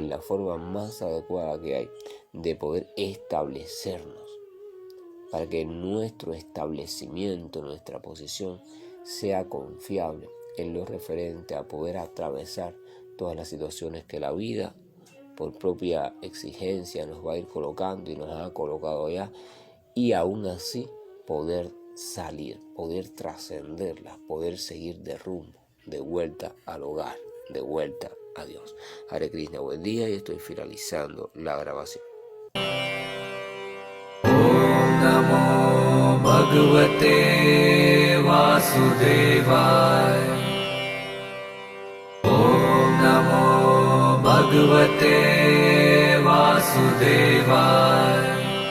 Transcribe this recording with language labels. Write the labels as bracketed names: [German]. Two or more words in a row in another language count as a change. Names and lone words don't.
[Spanish] en la forma más adecuada que hay de poder establecernos, para que nuestro establecimiento, nuestra posición sea confiable en lo referente a poder atravesar todas las situaciones que la vida por propia exigencia nos va a ir colocando y nos ha colocado allá, y aún así poder salir, poder trascenderlas, poder seguir de rumbo, de vuelta al hogar, de vuelta a Dios. [Sanskrit] Hare Krishna, [Spanish] buen día, y estoy finalizando la grabación. [Sanskrit] Om Namo Bhagavate Vasudevaya. Om Namo Bhagavate Vasudevaya.